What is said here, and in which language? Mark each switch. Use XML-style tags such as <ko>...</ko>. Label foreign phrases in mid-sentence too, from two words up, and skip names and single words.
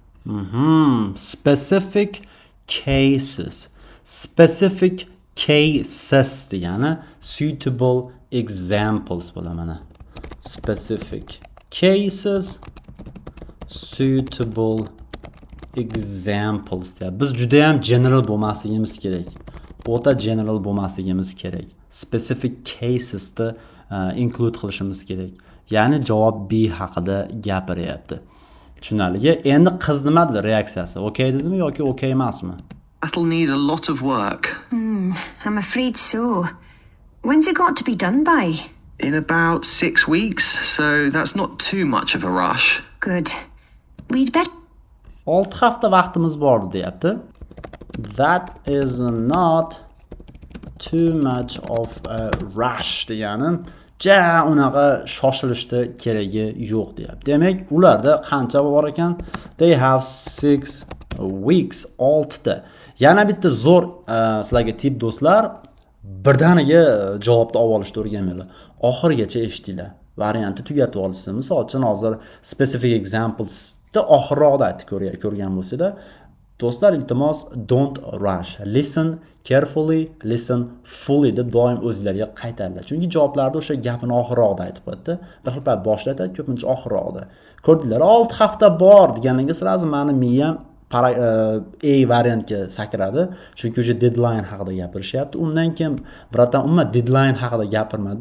<en>Specific cases. Specific cases degani suitable examples bo'lamana. Specific cases, suitable examples deyapti.</en> <uz>Biz juda ham general bo'lmasligimiz kerak. O'ta general bo'lmasligimiz kerak.</uz> <en>Specific cases</en> <uz>da include qilishimiz kerak. Ya'ni javob B haqida gapiryapti. Tushunarligi. Endi qiz nima dedi reaksiyasi? Okay dedimi yoki okay emasmi?</uz> <en>That'll need a lot of work. I'm afraid so. When's it got to be done by? In about 6 weeks, so that's not too much of a rush. Good. We'd better...</en> <uz>6 hafta vaqtimiz bor deyapti.</uz> <en>That is not too much of a rush</en> <uz>degani unaqa shoshilishda keragi yo'q deyapti. Demak, ularda qancha bor ekan?</uz> <en>They have 6 weeks. 6 ta.</en> <uz>Yana bitta zo'r sizlarga tip do'stlar, birdaniga javobni olib olishni o'rganmanglar. Oxirigacha eshitinglar. Variantni tugatib olishsin. Misol uchun hozir specific examples da oxirroqda aytib ko'rgan bo'lsa-da, do'stlar iltimos</uz> <en>don't rush. Listen carefully, listen fully</en> <uz>deb doim o'zingizlarga qaytaringlar. Chunki javoblarda o'sha gapini oxirroqda aytib qo'yadi. Bir xil payt boshida aytadi, ko'pincha oxirroqda. Ko'rdinglar, 6 hafta bor deganiga sirazi meni miyam A variantga sakradi. Chunki o'sha deadline haqida gapirishyapti. Undan keyin biratan umuman deadline haqida gapirmadi.</uz>